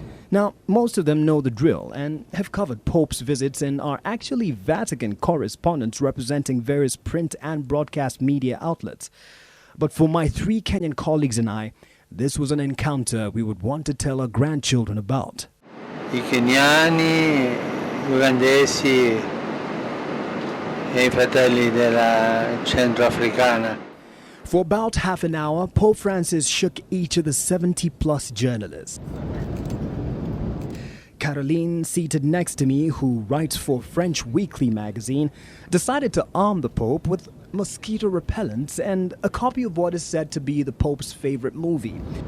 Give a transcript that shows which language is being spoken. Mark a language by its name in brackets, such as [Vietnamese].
[English] Now, most of them know the drill and have covered Pope's visits and are actually Vatican correspondents representing various print and broadcast media outlets. But for my 3 Kenyan colleagues and I, this was an encounter we would want to tell our grandchildren about. [Italian] I Kenyani, Ugandesi e I fratelli della Centroafricana. [English] For about half an hour, Pope Francis shook each of the 70-plus journalists. Caroline, seated next to me, who writes for French weekly magazine, decided to arm the Pope with mosquito repellents and a copy of what is said to be the Pope's favorite movie.